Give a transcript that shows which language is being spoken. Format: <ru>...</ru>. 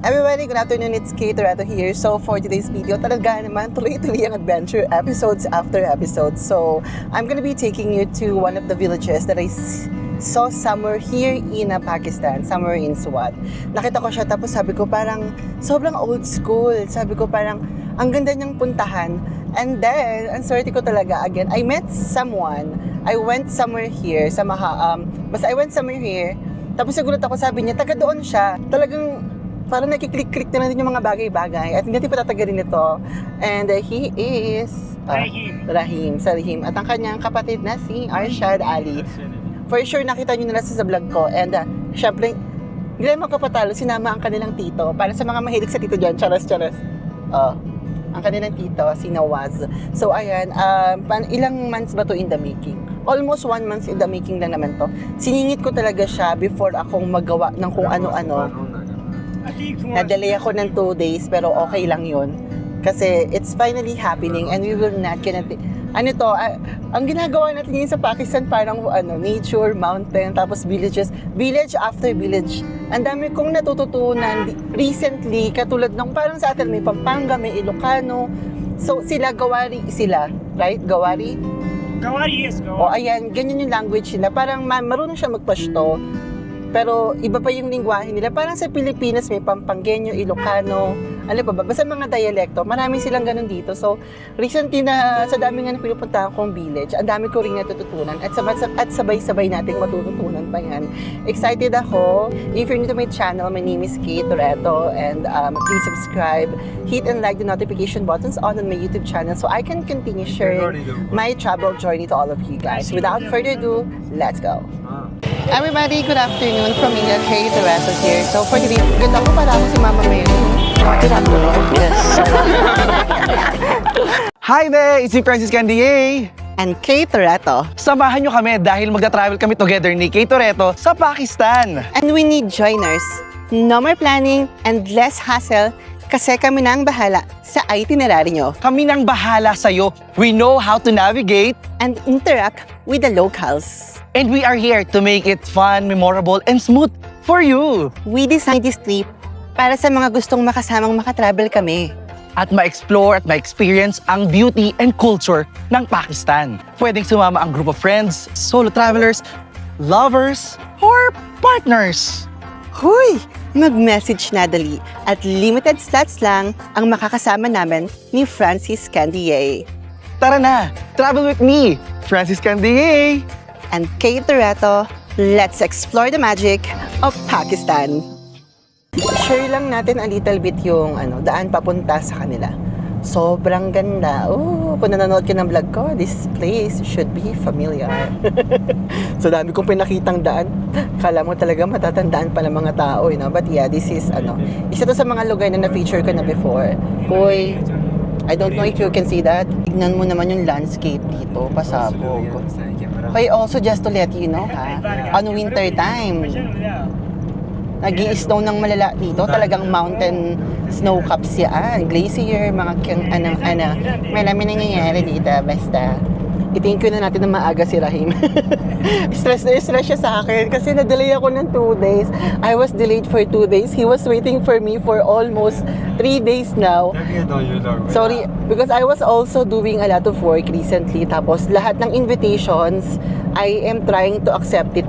<en>Everybody, good afternoon. It's Kate Toretto here. So for today's video,</en> <tl>talaga naman tuloy-tuloy ang adventure,</tl> <en>episodes after episodes. So I'm gonna be taking you to one of the villages that I saw somewhere here in Pakistan, somewhere in Swat.</en> <tl>Nakita ko siya tapos sabi ko parang sobrang old school. Sabi ko parang ang ganda niyang puntahan.</tl> <en>And then,</en> <tl>ang swerte ko talaga</tl> <en>again, I met someone. I went somewhere here sa basta I went somewhere here.</en> <tl>Tapos nagulat ako, sabi niya, taga doon siya. Talagang parang nakiklik-klik na natin yung mga bagay-bagay at hindi natin patatagalin ito.</tl> <en>And he is Rahim.</en> <tl>At ang kanyang kapatid na si Arshad Ali. For sure, nakita nyo nila sa vlog ko. And syempre, hindi naman kapatalo, sinama ang kanilang tito. Para sa mga mahilig sa tito dyan, charas. Ang kanilang tito, si Nawaz. So ayan, ilang months ba to</tl> <en>in the making? Almost 1 month in the making</en> <tl>lang naman to. Siningit ko talaga siya before akong magawa ng kung ano-ano. Na-delay ako ng 2 days pero okay lang yun.</tl> <en>Kasi it's finally happening and we will not gonna...</en> <tl>ang ginagawa natin yun sa Pakistan parang nature, mountain, tapos villages, village after village. Ang dami kong natututunan recently, katulad ng parang sa atin may Pampanga, may Ilocano.</tl> <en>So Gawari sila, right? Gawari, yes.</en> <tl>O ayan, ganyan yung language nila. Parang marunong siya magpashto. Pero iba pa yung lingwahe nila. Parang sa Pilipinas may Pampangueño, Ilocano, ano pa ba? Basta mga dialekto. Marami silang ganun dito. So, recently na sa dami nga na pinupuntahan kong village, ang dami ko rin natututunan. At sabay-sabay nating matututunan pa yan. Excited ako.</tl> <en>If you're new to my channel, my name is Kate Toretto. And please subscribe. Hit and like the notification buttons on my YouTube channel so I can continue sharing my travel journey to all of you guys. Without further ado, let's go. Everybody, good afternoon from me, Kate Toretto here.</en> <tl>So for today, ganda ko para ako si Mama Mary.</tl> <en>Good afternoon. Yes. Hi there! It's me, Francis Candier! And Kate Toretto.</en> <tl>Samahan nyo kami dahil magta-travel kami together ni Kate Toretto sa Pakistan.</tl> <en>And we need joiners. No more planning and less hassle</en> <tl>kasi kami na ang bahala sa itinerary nyo. Kami nang bahala sa'yo.</tl> <en>We know how to navigate. And interact with the locals. And we are here to make it fun, memorable, and smooth for you. We designed this trip</en> <tl>para sa mga gustong makasamang makatravel kami. At ma-explore at ma-experience ang beauty and culture ng Pakistan.</tl> <en>Pwedeng sumama ang group of friends, solo travelers, lovers, or partners.</en> <tl>Huy! Mag-message na dali at limited slots lang ang makakasama namin ni Francis Candier. Tara na!</tl> <en>Travel with me, Francis Candier! And Kate Toretto, let's explore the magic of Pakistan.</en> <tl>Share lang natin a little bit yung daan papunta sa kanila. Sobrang ganda. Kung nanonood ka ng vlog ko,</tl> <en>this place should be familiar.</en> <tl>So dami kong pinakitang daan. Kala mo talaga matatandaan pa ng mga tao,</tl> <en>But yeah, this is</en> <tl>isa to sa mga lugar na na-feature ko na before.</tl> <en>Hoy, I don't know if you can see that.</en> <tl>Tignan mo naman yung landscape dito, pasabog.</tl> <en>Okay, also just to let you know on winter time,</en> <tl>nag-i-snow ng malala dito. Talagang mountain snow caps yan, glacier, mga marami nangyayari dito. Basta, i-thank you na natin na maaga si Rahim. Stress siya sa akin kasi na-delay ako ng 2 days.</tl> <en>I was delayed for 2 days. He was waiting for me for almost 3 days now. Sorry, because I was also doing a lot of work recently.</en> <tl>Tapos lahat ng invitations,</tl> <en>I am trying to accept it.</en>